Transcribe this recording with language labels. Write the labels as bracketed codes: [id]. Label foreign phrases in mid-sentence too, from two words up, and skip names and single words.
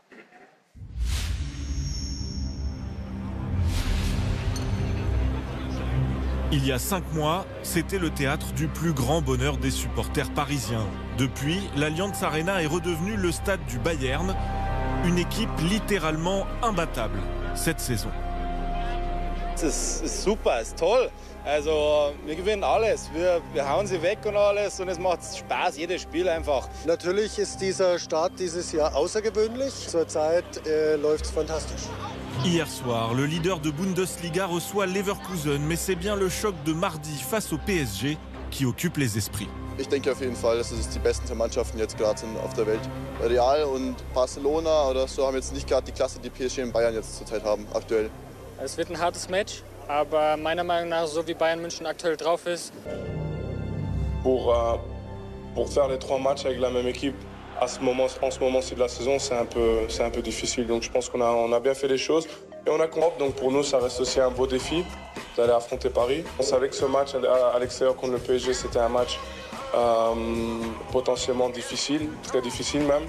[fr] Il y a 5 mois, c'était le théâtre du plus grand bonheur des supporters parisiens. Depuis, l'Allianz Arena est redevenu le stade du Bayern, une équipe littéralement imbattable cette saison. [de] ist super, ist toll. Also wir gewinnen alles, wir hauen sie weg und alles und es macht Spaß, jedes Spiel einfach. Natürlich ist dieser Start dieses Jahr außergewöhnlich. Zurzeit läuft es fantastisch. [fr] Hier soir, le leader de Bundesliga reçoit Leverkusen, mais c'est bien le choc de mardi face au PSG qui occupe les esprits. [de] Ich denke auf jeden Fall, dass es die besten Mannschaften jetzt gerade sind auf der Welt. Real und Barcelona oder so haben jetzt nicht gerade die Klasse, die PSG und Bayern jetzt zurzeit haben, aktuell. Es wird ein hartes Match, aber meiner Meinung nach, so wie Bayern München aktuell drauf ist. [fr] Pour faire les 3 matchs avec la même équipe, en ce moment-ci de la saison, c'est un peu difficile. Donc je pense qu'on a bien fait les choses et on a compris. Donc pour nous, ça reste aussi un beau défi d'aller affronter Paris. On savait que ce match à l'extérieur contre le PSG, c'était un match potentiellement difficile, très difficile même.